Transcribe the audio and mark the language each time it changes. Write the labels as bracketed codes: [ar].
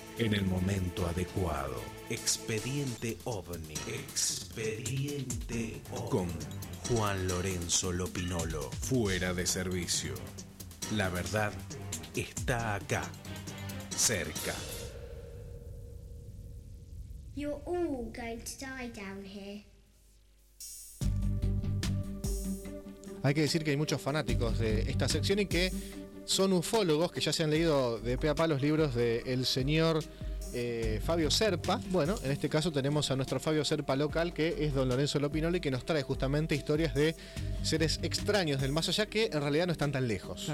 [es] en el momento adecuado. Expediente OVNI. Expediente OVNI. Con Juan Lorenzo Lopinolo. Fuera de servicio. La verdad está acá, cerca. [en] You're all going to die down here. [es] Hay que decir que hay muchos fanáticos de esta sección y que son ufólogos que ya se han leído de pe a pa los libros del señor Fabio Serpa. Bueno, en este caso tenemos a nuestro Fabio Serpa local, que es don Lorenzo Lopinoli, que nos trae justamente historias de seres extraños del más allá que en realidad no están tan lejos.